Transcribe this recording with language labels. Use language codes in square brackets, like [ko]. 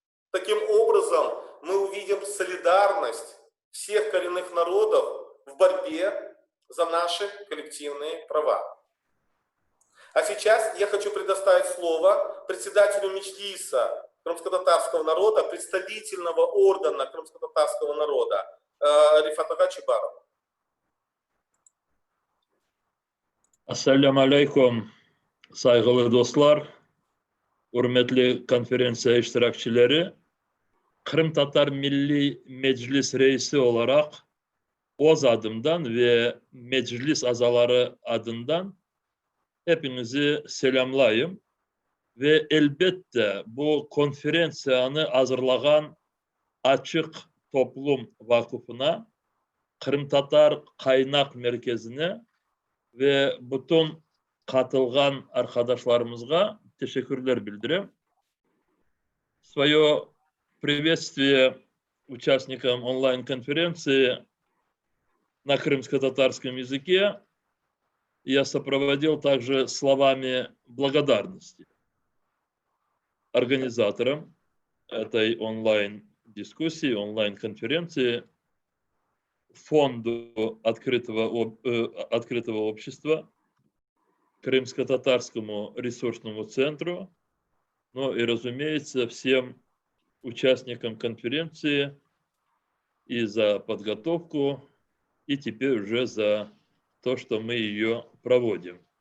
[ru] Таким образом, мы увидим солидарность всех коренных народов в борьбе за наши коллективные права. А сейчас я хочу предоставить слово председателю Меджлиса крымско-татарского народа, представительного органа крымско-татарского народа Рифатага Чебарову. [crh] Ассаляму алейкум, saygılı dostlar, hürmetli konferansiya iştirakçıları. Kırım Tatar Milli Meclis Reisi olarak OZ adımdan ve meclis azaları adından hepinizi selamlayayım. Ve elbette bu konferansiyanı hazırlayan Açık Toplum Vakfı'na, Kırım Tatar Kaynak Merkezi'ne ve bütün katılgan arkadaşlarımıza teşekkürler bildireyim. [ru] свое приветствие участникам онлайн-конференции на крымско-татарском языке я сопроводил также словами благодарности организаторам этой онлайн-дискуссии, онлайн-конференции, Фонду открытого общества, Крымско-татарскому ресурсному центру, ну и, разумеется, всем участникам конференции и за подготовку, и теперь уже за то, что мы ее проводим.